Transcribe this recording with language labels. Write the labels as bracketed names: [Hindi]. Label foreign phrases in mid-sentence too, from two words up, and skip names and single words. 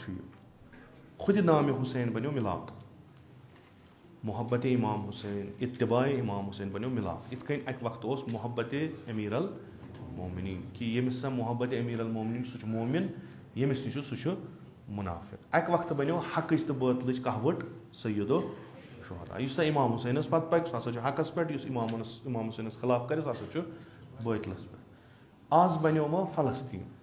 [Kashmiri] چھُ یہِ خُدِ نامِ حُسین بنیو مِلاپ محبتِ امام حُسین اتباعِ امام حُسین بنیو مِلاپ یِتھ کٔنۍ اکہِ وقتہٕ اوس محبتِ امیٖر المومنیٖن کہِ ییٚمِس سا محبتِ امیٖر المومنیٖن سُہ چھُ مومِن ییٚمِس نِش چھُ سُہ چھُ مُنافِق اکہِ وقتہٕ بنیو حقٕچ تہٕ بٲطلٕچ کہوَٹ سیدو شہدا یُس سا امام حُسینس پتہٕ پکہِ سُہ ہسا چھُ حقس پٮ۪ٹھ یُس امام حُسینس خلاف کرِ سُہ ہسا چھُ بٲطلس پٮ۪ٹھ آز بنیو وۄنۍ فلسطیٖن